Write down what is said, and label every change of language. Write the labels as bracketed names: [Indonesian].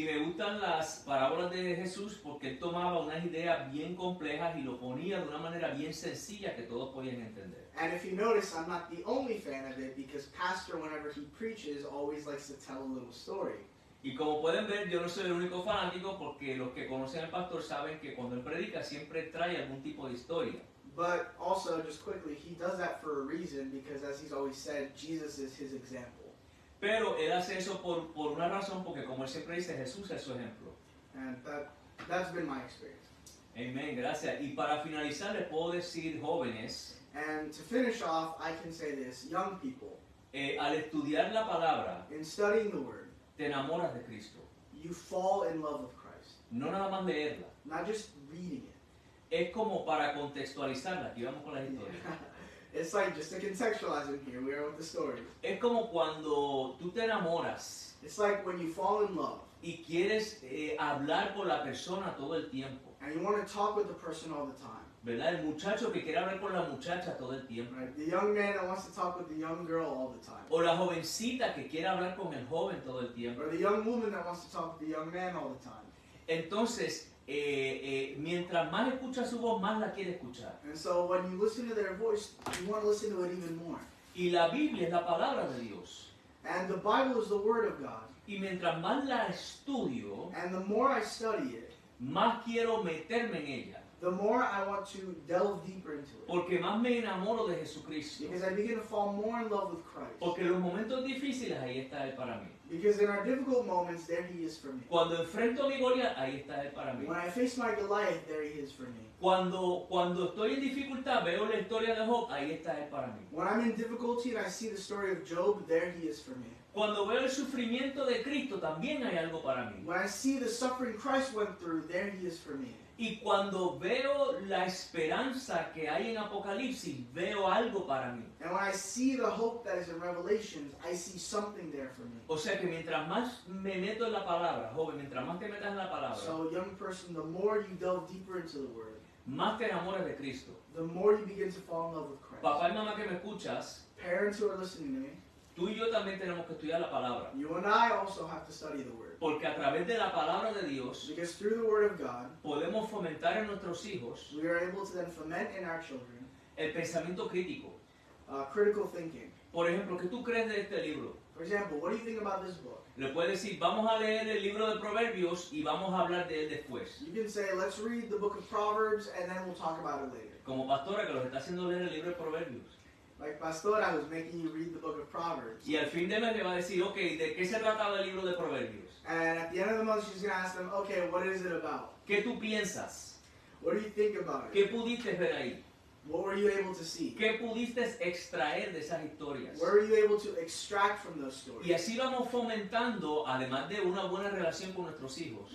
[Spanish] Y me gustan las parábolas de Jesús porque él tomaba unas ideas bien complejas y lo ponía de una manera bien sencilla que todos podían entender. [English] And if you notice, I'm not the only fan of it because Pastor, whenever he preaches, always likes to tell a little story. [Spanish] Y como pueden ver, yo no soy el único fanático porque los que conocen al pastor saben que cuando él predica siempre trae algún tipo de historia. [English] But also, just quickly, he does that for a reason because, as he's always said, Jesus is his example. [Spanish] Pero él hace eso por una razón, porque como él siempre dice, Jesús es su ejemplo. [English] And that's been my experience. [Spanish] Amén, gracias. Y para finalizar les puedo decir, jóvenes, [English] And to finish off, I can say this, young people, [Spanish] al estudiar la palabra, [English] in studying the Word, [Spanish] te enamoras de Cristo. [English] you fall in love with Christ. [Spanish] No nada más leerla. [English] Not just reading it. [Spanish] Es como para contextualizarla, aquí vamos con las historias. [English] It's like, just to contextualize it, here we are with the story. [Spanish] Es como cuando tú te enamoras [English] It's like when you fall in love [Spanish] y quieres hablar con la persona todo el tiempo. [English] and you want to talk with the person all the time. [Spanish] ¿Verdad? El muchacho que quiere hablar con la muchacha todo el tiempo. [English] Right? The young man that wants to talk with the young girl all the time. [Spanish] O la jovencita que quiere hablar con el joven todo el tiempo. [English] Or the young woman that wants to talk with the young man all the time. [Spanish] Entonces, mientras más escucha su voz, más la quiere escuchar. [English] And so when you listen to their voice, you want to listen to it even more. [Spanish] Y la Biblia es la palabra de Dios. [English] And the Bible is the Word of God. [Spanish] Y mientras más la estudio, [English] And the more I study it, [Spanish] más quiero meterme en ella. [English] the more I want to delve deeper into it. [Spanish] Porque más me enamoro de Jesucristo. [English] Because I begin to fall more in love with Christ. [Spanish] Porque en los momentos difíciles, ahí está Él para mí. [English] Because in our difficult moments, there He is for me. [Spanish] Cuando enfrento mi Goliat, ahí está Él para mí. [English] When I face my Goliath, there He is for me. [Spanish] Cuando estoy en dificultad, veo la historia de Job, ahí está Él para mí. [English] When I'm in difficulty and I see the story of Job, there He is for me. [Spanish] Cuando veo el sufrimiento de Cristo, también hay algo para mí. [English] When I see the suffering Christ went through, there He is for me. [Spanish] Y cuando veo la esperanza que hay en Apocalipsis, veo algo para mí. [English] And when I see the hope that is in Revelations, I see something there for me. [Spanish] O sea que mientras más me meto en la palabra, joven, mientras más te metas en la palabra, [English] So, young person, the more you delve deeper into the Word, [Spanish] más te enamoras de Cristo. [English] the more you begin to fall in love with Christ. [Spanish] Papá y mamá que me escuchas, [English] Parents who are listening to me, [Spanish] tú y yo también tenemos que estudiar la palabra. [English] you and I also have to study the Word. [Spanish] Porque a través de la palabra de Dios [English] Because through the Word of God, [Spanish] podemos fomentar en nuestros hijos [English] we are able to then foment in our children [Spanish] el pensamiento crítico. [English] critical thinking. [Spanish] Por ejemplo, ¿qué tú crees de este libro? [English] For example, what do you think about this book? [Spanish] Le puedes decir, vamos a leer el libro de Proverbios y vamos a hablar de él después. [English] You can say, let's read the book of Proverbs and then we'll talk about it later. [Spanish] Como pastora que los está haciendo leer el libro de Proverbios. [English] Like Pastora who's making you read the book of Proverbs. [Spanish] Y al fin de mes le va a decir, ok, ¿de qué se trataba el libro de Proverbios? [English] And at the end of the month, she's going to ask them, okay, what is it about? [Spanish] ¿Qué tú piensas? [English] What do you think about it? [Spanish] ¿Qué pudiste ver ahí? [English] What were you able to see? [Spanish] ¿Qué pudiste extraer de esas historias? [English] Where were you able to extract from those stories? [Spanish] Y así vamos fomentando, además de una buena relación con nuestros hijos,